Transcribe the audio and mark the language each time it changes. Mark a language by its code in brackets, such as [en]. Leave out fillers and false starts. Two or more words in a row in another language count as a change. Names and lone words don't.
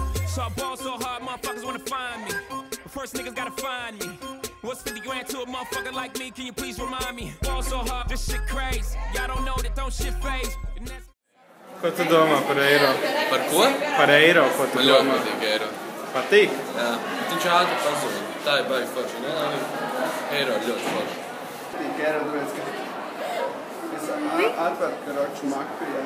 [en] So I ball so hard, motherfuckers wanna find me. But first niggas gotta find me. What's 50 grand to a motherfucker like me? Can you please remind me? Ball so hard, this shit crazy. Y'all don't know that don't shit phase. [lv] Ko tu domā par eiro? Par ko? Par eiro, ko tu domā? Man ļoti patīk eiro. Patīk? Jā. Viņš ātri pazūd. Tā ir baigi forši, ne? Eiro ir ļoti forši. Patīk eiro, tāpēc, ka es atveru karoču maku, jā.